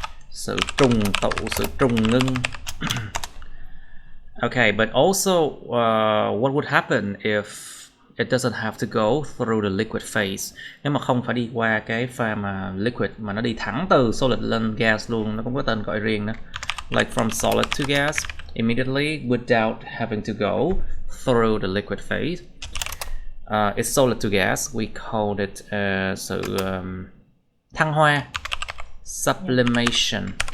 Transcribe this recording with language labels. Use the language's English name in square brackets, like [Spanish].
[Vietnamese] Sự trùng tụ, sự trùng ngưng. [English] Okay, but also what would happen if it doesn't have to go through the liquid phase? [Vietnamese] Nếu mà không phải đi qua cái pha mà liquid, mà nó đi thẳng từ solid lên gas luôn, nó cũng có tên gọi riêng nữa. [English] Like from solid to gas immediately without having to go through the liquid phase. It's solid to gas. We called it [Vietnamese] sự thăng hoa, [English] sublimation.